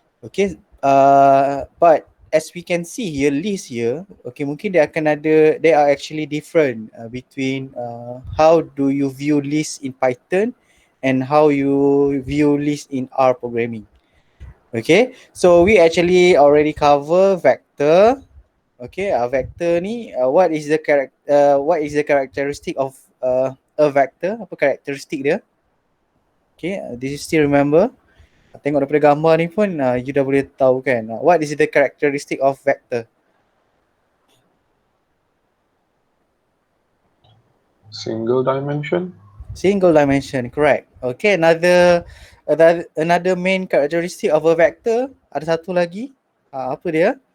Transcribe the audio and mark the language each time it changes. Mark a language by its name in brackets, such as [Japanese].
[English] Okay, but as we can see here, list here, okay, [Malay] mungkin dia akan ada, [English] they are actually different between how do you view list in Python and how you view list in R programming. Okay, so we actually already cover vector. Okay, vector ni what is the characteristic of a vector? [Malay] Apa karakteristik dia? [English] Okay, do you still remember? [Malay] Tengok daripada gambar ni pun you dah boleh tahu kan. [English] What is the characteristic of vector? Single dimension. Single dimension, correct. Okay, another main characteristic of a vector, [Malay] ada satu lagi. Apa dia?